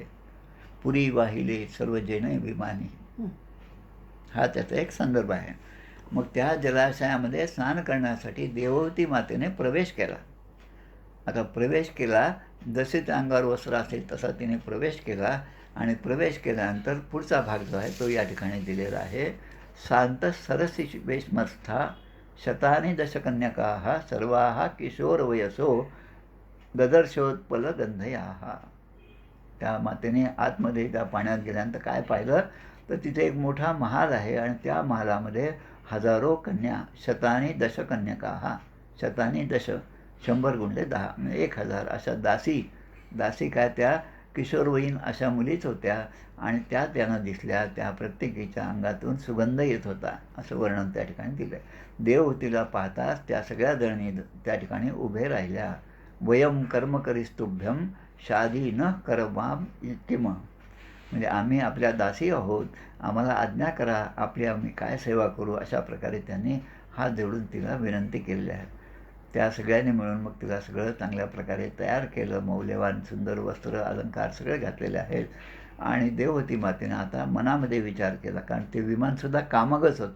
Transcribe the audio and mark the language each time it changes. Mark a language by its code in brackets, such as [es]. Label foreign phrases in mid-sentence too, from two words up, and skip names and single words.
[mr] पुरी वाहिले सर्व जेणे विमानी, हा त्याचा एक संदर्भ आहे. मग त्या जलाशयामध्ये स्नान करण्यासाठी देवहूती मातेने प्रवेश केला. आता प्रवेश केला, जसे त्या अंगावर वस्त्र असेल तसा तिने प्रवेश केला. आणि प्रवेश केल्यानंतर पुढचा भाग जो आहे तो या ठिकाणी दिलेला आहे. [sa] शांत सरसी वेशमस्था शतानी दशकन्यका सर्वा किशोरवयसो ददर्शोत्पल गंधया. [mr] त्या मातेने आतमध्ये त्या पाण्यात गेल्यानंतर काय पाहिलं तर तिथे एक मोठा महाल आहे. आणि त्या महालामध्ये हजारो कन्या, [sa] शतानी दशकन्यका, शतानी दश [mr] 100 गुणिले 10 म्हणजे 1000 अशा दासी काय त्या किशोरवयीन अशा मुलीच होत्या. आणि त्या त्यांना दिसल्या. त्या प्रत्येकीच्या अंगातून सुगंध येत होता असं वर्णन त्या ठिकाणी दिलं आहे. देवहूतीला पाहताच त्या सगळ्या जणी त्या ठिकाणी उभे राहिल्या. [sa] वयम कर्म करिस्तुभ्यम शादी न करवाम किम, [mr] म्हणजे आम्ही आपल्या दासी आहोत, आम्हाला आज्ञा करा, आपली आम्ही काय सेवा करू, अशा प्रकारे त्यांनी हात जोडून तिला विनंती केलेली आहे. त्या सगळ्यांनी मिळून मग तिला सगळं चांगल्या प्रकारे तयार केलं. मौल्यवान सुंदर वस्त्र अलंकार सगळे घातलेले आहेत. आणि देवहूती मातेने आता मनामध्ये विचार केला, कारण ते विमानसुद्धा कामगच होतं.